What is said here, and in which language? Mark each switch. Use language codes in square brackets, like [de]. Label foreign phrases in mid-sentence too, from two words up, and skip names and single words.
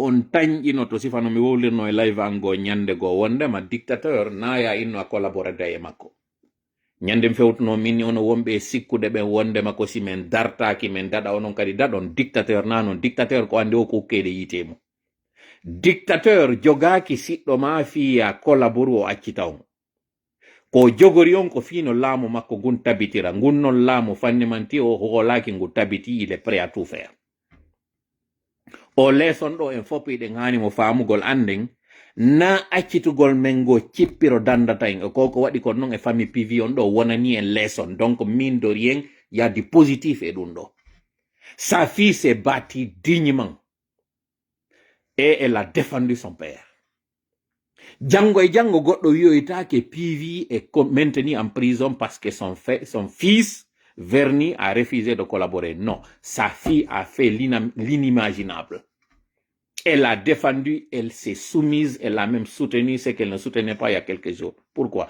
[ff] on tañƴino to sifano mi wowlirno e live an go ñande go wondema dictateur naya inno a collaborede e makko ñande fewtuno min ono wonɓe sikkude ɓen wondema ko si men dartaki men daɗa onon kadi daɗon dictateur nanon dictateur ko andi o ko hukkede yitemo dictateur jogaki siɗɗo ma fiya collabore o accita on ko jogori on ko fino laamu makko gun tabitira ngun non laamu fannimanti o hoolaki ngu tabiti [fr] il est prêt à tout faire [ff] o leson ɗo en foppiɗen hani mo famugol anden na accitugol men go cippiro dandata en ko waɗi kon non e famille PV on ɗo wonani en leson [fr] donc mine de rien y a du positif [ff] e ɗum ɗo [fr] sa fille s'est bâtie dignement et elle a défendu son père [ff] jango e jango goɗɗo wiyoytake [fr] PV est maintenu en prison parce que son fils Verny a refusé de collaborer. Non, sa fille a fait l'inimaginable. Elle a défendu, elle s'est soumise, elle a même soutenu ce qu'elle ne soutenait pas il y a quelques jours. Pourquoi?